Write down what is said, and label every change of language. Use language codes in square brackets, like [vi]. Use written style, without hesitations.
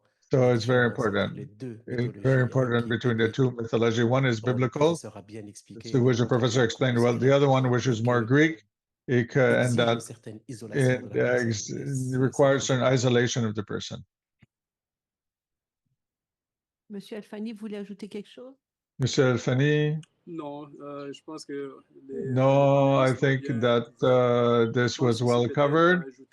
[en] So it's very important. It's very important between the two mythology. One is biblical, which the professor explained well. The other one, which is more Greek, and that it requires an isolation of the person. [fr] Monsieur Alfani, voulez ajouter quelque chose? Monsieur Alfani? No, je pense que [en] no, I think that this was well covered.